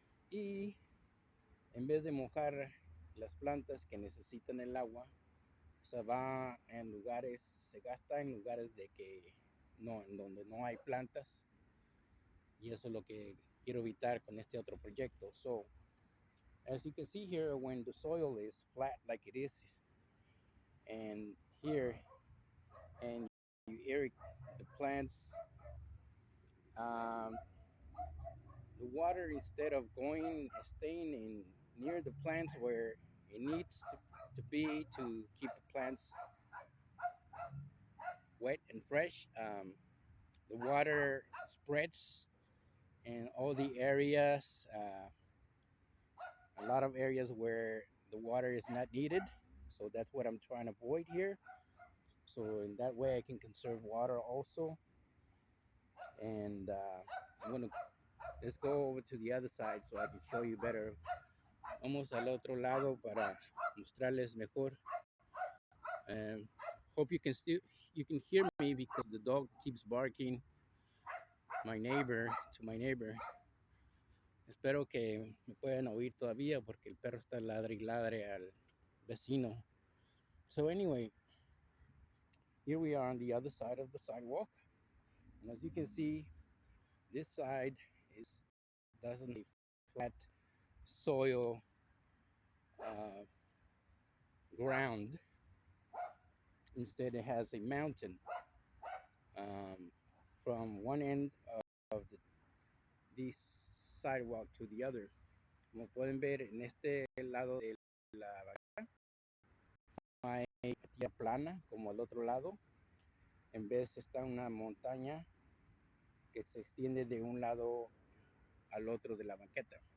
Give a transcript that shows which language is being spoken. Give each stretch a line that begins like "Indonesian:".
Spanish: y en vez de mojar las plantas que necesitan el agua, se va en lugares, se gasta en lugares de que no, en donde no hay plantas, y eso es lo que quiero evitar con este otro proyecto.
English: So, as you can see here, when the soil is flat like it is, and here, and you irrigate the plants, um, the water, instead of staying in near the plants where it needs to be to keep the plants wet and fresh, the water spreads in all the areas, a lot of areas where the water is not needed. So that's what I'm trying to avoid here. So in that way I can conserve water also. And I'm gonna let's go over to the other side so I can show you better.
Spanish: Vamos al otro lado para mostrarles mejor.
English: Hope you can hear me because the dog keeps barking. My neighbor.
Spanish: Espero que me puedan oír todavía porque el perro está ladre y ladre al vecino.
English: So anyway, here we are on the other side of the sidewalk, and as you can see, this side is doesn't have flat soil uh, ground. Instead, it has a mountain from one end of this sidewalk to the other.
Spanish: Como pueden ver, en este lado de la banqueta no hay tierra plana como al otro lado. En vez está una montaña que se extiende de un lado al otro de la banqueta.